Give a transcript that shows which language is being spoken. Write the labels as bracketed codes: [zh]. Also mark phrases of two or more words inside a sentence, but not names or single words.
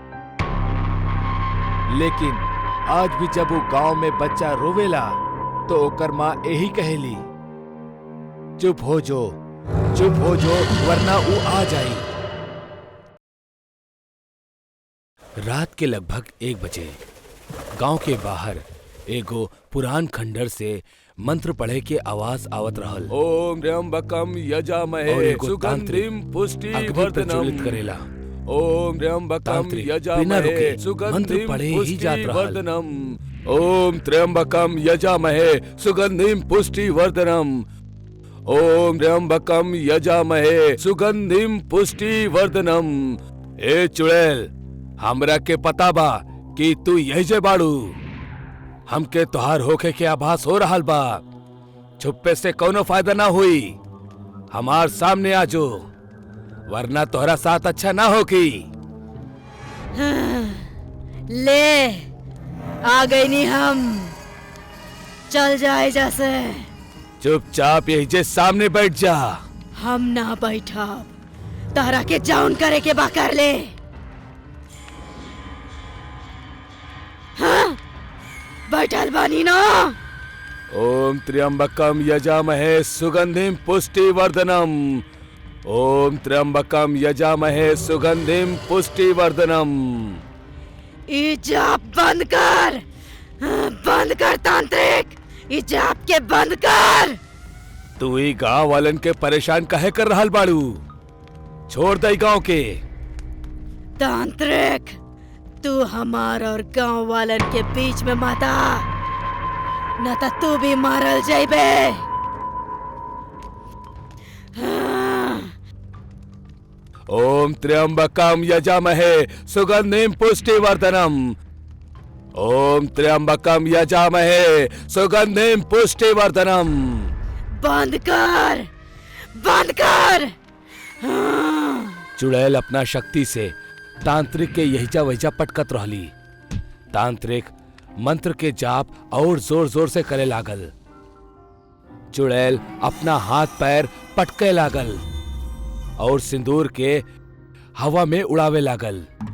[bho] लेकिन आज भी जब वो गांव में बच्चा रोवेला तो ओकर माँ यही कहेली, चुप हो जो वरना वो आ जाई। रात के लगभग 1 बजे गांव के बाहर एगो पुरान खंडर से मंत्र पढ़े के आवाज आवत रहल। [sa] ओम त्र्यंबकम यजामहे [bho] और एगो [sa] सुगंधिम पुष्टि [bho] अग्नि प्रज्वलित [sa] वर्धनम। [bho] करेला। [sa] ओम त्र्यंबकम [bho] तांत्रिक बिना [sa] यजामहे [bho] रुके मंत्र [sa] सुगंधिम [bho] पढ़े ही [sa] पुष्टि [bho] जात रहल। [sa] वर्धनम। ओम त्र्यंबकम यजामहे सुगंधिम पुष्टि वर्धनम। ओम त्र्यंबकम यजामहे सुगंधिम पुष्टि वर्धनम। [bho] ए चुड़ैल, हमरा के पता बा कि तू यही जे बाड़ू। हमके तोहार होखे के आभास हो रहल बा। छुपे से कोनो फायदा ना हुई। हमार सामने आजो, वरना तोहरा साथ अच्छा ना होगी। ले आ गई नी हम। चल जाए जैसे। चुपचाप यही जे सामने बैठ जा। हम ना बैठब, तारा के जाउन करे के बा कर ले। हाँ? बैठल बानी ना। [sa] ओम त्र्यंबकम यजामहे सुगंधिम पुष्टि वर्धनम। ओम त्र्यंबकम यजामहे सुगंधिम पुष्टि वर्धनम। [bho] ई जाप बंद कर। बंद कर तांत्रिक, ई जाप के बंद कर। तू ही गांव वालन के परेशान काहे कर रहल बाड़ू? छोड़ दे गांव के। तांत्रिक, तू हमार और गांव वालन के बीच में मत आ, न तो तू भी मारल जाइबे। [sa] ओम त्र्यंबकम यजामहे सुगंधिम पुष्टि वर्धनम। ओम त्र्यंबकम यजामहे सुगंधिम पुष्टि वर्धनम। [bho] बंद कर, बंद कर। चुड़ैल अपना शक्ति से तांत्रिक के यहीजा वहीजा पटकत रहली। तांत्रिक मंत्र के जाप और जोर जोर से करे लागल। चुड़ैल अपना हाथ पैर पटके लागल और सिंदूर के हवा में उड़ावे लागल।